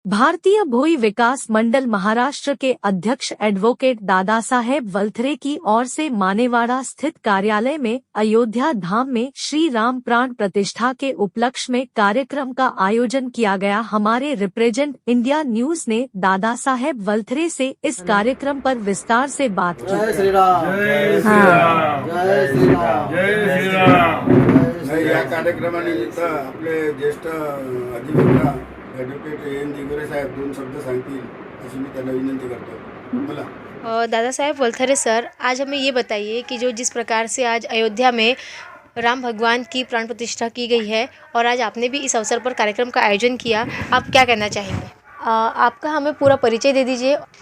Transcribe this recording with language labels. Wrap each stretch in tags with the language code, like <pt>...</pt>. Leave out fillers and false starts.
<hi>भारतीय भोई विकास मंडल महाराष्ट्र के अध्यक्ष एडवोकेट दादा साहेब वलथरे की ओर से मानेवाड़ा स्थित कार्यालय में अयोध्या धाम में श्री राम प्राण प्रतिष्ठा के उपलक्ष्य में कार्यक्रम का आयोजन किया गया। हमारे रिप्रेजेंट इंडिया न्यूज ने दादा साहेब वलथरे से इस कार्यक्रम पर विस्तार से बात की। जय श्री राम, जय श्री राम, जय श्री राम, जय श्री राम।</hi> <mr>या कार्यक्रमानिमित्त आपले ज्येष्ठ अधिवक्ता ॲडव्होकेट एन दिगोरे साहेब दोन शब्द सांगतील अशी मी त्यांना विनंती करतो। बोला।</mr> <hi>दादा साहेब वलथरे सर, आज हमें ये बताइए कि जो जिस प्रकार से आज अयोध्या में राम भगवान की प्राण प्रतिष्ठा की गई है और आज आपने भी इस अवसर पर कार्यक्रम का आयोजन किया, आप क्या कहना चाहेंगे? आपका हमें पूरा परिचय दे दीजिए।</hi>